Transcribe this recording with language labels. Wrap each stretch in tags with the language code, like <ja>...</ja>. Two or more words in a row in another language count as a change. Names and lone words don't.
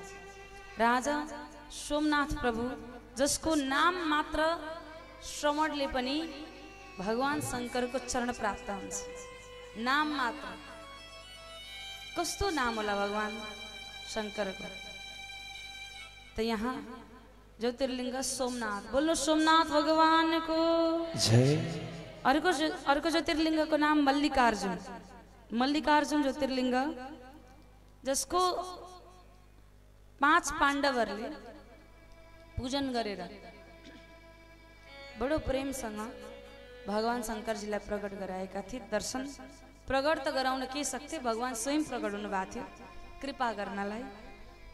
<ne>राजा सोमनाथ प्रभु, जसको नाम मात्र श्रवणले पनि भगवान शङ्करको चरण प्राप्त हुन्छ। नाम मात्र। कस्तो नाम होला भगवान शङ्करको। त यहाँ ज्योतिर्लिङ्ग सोमनाथ, बोल्नु सोमनाथ भगवानको जय। अर्को ज्योतिर्लिङ्गको नाम मल्लिकार्जुन। मल्लिकार्जुन ज्योतिर्लिङ्ग, जसको 5 पाण्डवहरूले पूजन गरेर बडो प्रेमसँग भगवान शङ्करजीलाई प्रकट गराएका थिए। दर्शन प्रकट त गराउन के सक्थे, भगवान स्वयं प्रकट हुनुभएको थियो कृपा गर्नलाई।</ne>